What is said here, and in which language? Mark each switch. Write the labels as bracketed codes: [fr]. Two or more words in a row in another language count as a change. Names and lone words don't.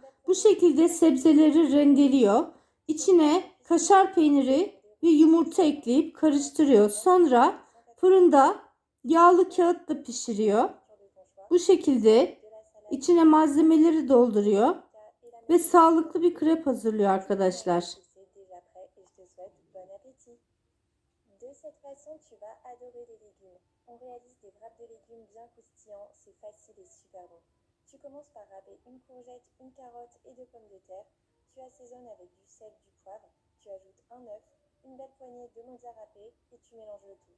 [tr] Bu şekilde sebzeleri rendeliyor. İçine kaşar peyniri ve yumurta ekleyip karıştırıyor. Sonra fırında yağlı kağıtla pişiriyor. Bu şekilde içine malzemeleri dolduruyor ve sağlıklı bir krep hazırlıyor arkadaşlar. [fr] De cette façon, tu vas adorer les légumes. On réalise des wraps de légumes bien croustillants, c'est facile et super bon. Tu commences par râper une courgette, une carotte et deux pommes de terre. Tu assaisonnes avec du sel, du poivre. Tu ajoutes un œuf, une belle poignée de mozza râpée et tu mélanges le tout.